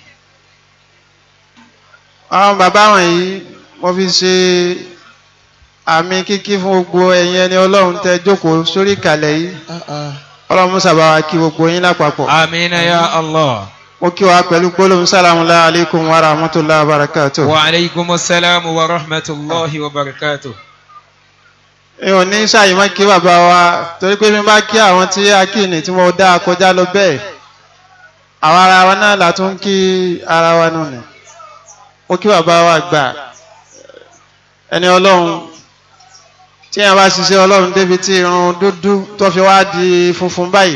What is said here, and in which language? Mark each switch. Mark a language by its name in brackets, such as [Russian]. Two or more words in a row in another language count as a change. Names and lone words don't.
[Yoruba] Àwọn bàbá wọ̀nyí mo fi ṣe àmì kíkí fún gbogbo ẹ̀yin ẹni Ọlọ́run tẹ́ jókòó sórí ìkàlẹ̀ yìí. Ọlọ́run sábà wá kí gbogbo yín lápapọ̀. Àmín [Arabic] يا الله. [Yoruba] Mo kí wa pẹ̀lú gbólóhùn [Arabic] السلام عليكم ورحمة الله وبركاته. وعليكم السلام ورحمة الله وبركاته. [Yoruba] Èèyàn ní ṣàyí má kí bàbá wa torí pé mi bá kí àwọn tí a kí ni tí mo dá kọjá lọ bẹ́ẹ̀. Àwọn ara wa náà là tún kí ara wa nù ni. Mo kí bàbá wa gbà ẹni Ọlọ́run tí èèyàn bá ṣiṣẹ́ Ọlọ́run débi tí irun dúdú tó fi wá di funfun báyìí.